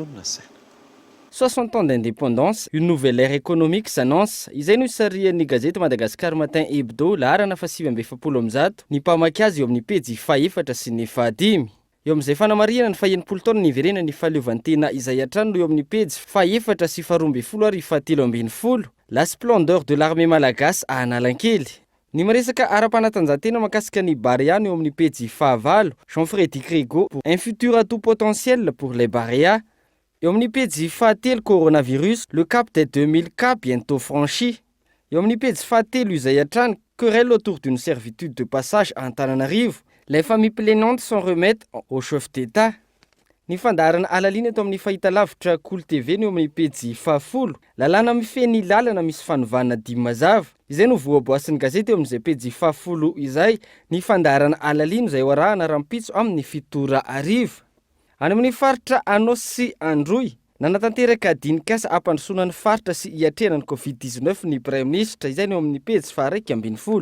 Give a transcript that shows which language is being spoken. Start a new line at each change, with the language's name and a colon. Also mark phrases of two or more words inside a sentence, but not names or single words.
French: 60 ans d'indépendance, une nouvelle ère économique s'annonce.
Malagasy: Izay no isarian'ny gazety Madagasikara Matin Hebdo laharana fa 7 ny mpamaky azy eo amin'ny pejy 4 sy ny 5. Eo amin'izay fanamariana ny 100 taona ny iverenan'ny fahaleovantena izay hatrany eo amin'ny pejy 4 sy 12 ary 17.
French: La splendeur de l'armée malagasy à Analakely.
Malagasy: Ny miresaka ara-panatanjahantena makasika ny Barea eo amin'ny pejy 5.
French: Jean-Frédéric Rigaud, un futur atout potentiel pour les Barea.
Malagasy: Eo amin'ny pejy 7 coronavirus,
French: le cap des 2000 cas bientôt franchi.
Malagasy: Eo amin'ny pejy 7 izay hatrany
French: querelle autour d'une servitude de passage à Antananarivo. Les familles plaignantes s'en remettent au chef d'État.
Malagasy: Ny fandaharana alalina eto amin'ny fahitalavitra Cool TV eo amin'ny pejy 10. Lalàna mifehy lalana misy fanovana 10 mazava. Izay no voaboasin'ny gazety eo amin'izay pejy 10 izay ny fandaharana alalina izay hoarahana rampitso amin'ny 7 ariva. Any amin'ny faritra Anosy sy Androy, nanatanteraka dinikasa ampandrosoana ny faritra sy hiatrenan'ny Covid-19 ny
French: Prime Ministre
Malagasy: izay no amin'ny pejy 20.